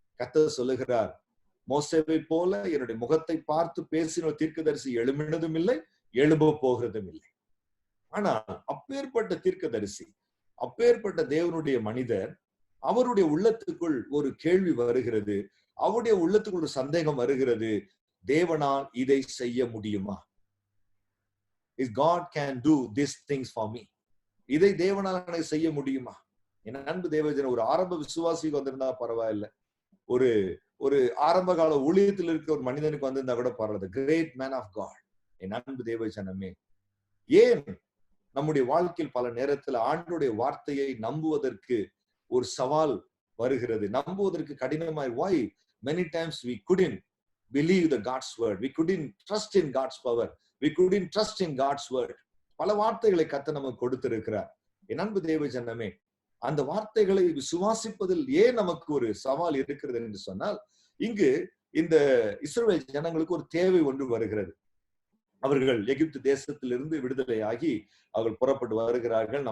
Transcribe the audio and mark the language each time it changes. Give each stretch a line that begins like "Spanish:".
Tamil: கர்த்தர் சொல்லுகிறார், மோசேவை போல என்னுடைய முகத்தை பார்த்து பேசின தீர்க்கதரிசி எழும்பினதும் இல்லை, எழும்ப போகிறதும் இல்லை. ஆனால் அப்பேற்பட்ட தீர்க்கதரிசி, அப்பேற்பட்ட தேவனுடைய மனிதர், அவருடைய உள்ளத்துக்குள் ஒரு கேள்வி வருகிறது, அவருடைய உள்ளத்துக்குள் ஒரு சந்தேகம் வருகிறது, தேவனால் இதை செய்ய முடியுமா?
English: Is God can do these things for me?
Tamil: இதை தேவனால் எனக்கு செய்ய முடியுமா? என் அன்பு தேவஜன, ஒரு ஆரம்ப விசுவாசிக்கு வந்திருந்தா பரவாயில்ல, ஒரு ஆரம்ப கால ஊழியத்தில் இருக்க ஒரு மனிதனுக்கு வந்திருந்தா கூட பரவாயில்ல.
English: Great man of God.
Tamil: என் அன்பு தேவஜனமே, ஏன் நம்முடைய வாழ்க்கையில் பல நேரத்தில் ஆண்டவருடைய வார்த்தையை நம்புவதற்கு ஒரு சவால் வருகிறது, நம்புவதற்கு கடினமாய்?
English: why many times we couldn't believe the God's word, we couldn't trust in God's power, we couldn't trust in God's word.
Tamil: பல வார்த்தைகளை கர்த்தர் நமக்கு கொடுத்திருக்கிறார். என் அன்பு தேவஜனமே, அந்த வார்த்தைகளை விசுவாசிப்பதில் ஏன் நமக்கு ஒரு சவால் இருக்கிறது என்று சொன்னால், இங்கு இந்த இஸ்ரவேல் ஜனங்களுக்கு ஒரு தேவை ஒன்று வருகிறது. அவர்கள் எகிப்து தேசத்திலிருந்து விடுதலையாகி அவர்கள் புறப்பட்டு வருகிறார்கள்.